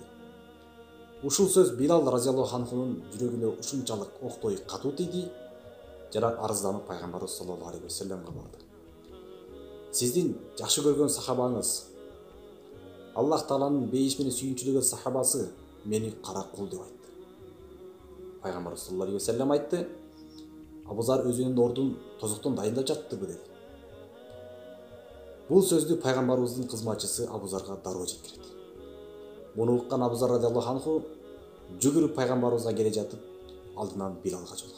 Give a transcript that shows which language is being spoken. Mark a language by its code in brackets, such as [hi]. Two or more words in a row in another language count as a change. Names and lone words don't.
[ky] Ушул сөз Билал радиаллаху анхунун жүрөгүнө ушунчалык октой катуу тийди, жана арызданып пайгамбарыбыз саллаллаху алейхи ва салламга барды. Сиздин жакшы көргөн сахабаңыз, Аллах Тааланын бейиш менен сүйүнчүлөгөн сахабасы мени кара кул деп айтты. Пайгамбарыбыз [ar] صلى الله عليه وسلم [ky] айтты: "Абу Зар өзүнүн ордун тозоктон дайындап жатты" деди. Бул сөздү пайгамбарыбыздын кызматчысы Абу Зарга дароо жеткирет. Муну уккан Абу Зар радиаллаху анху жүгүрүп пайгамбарыбызга келе жатып, алдынан Билалга жолугат.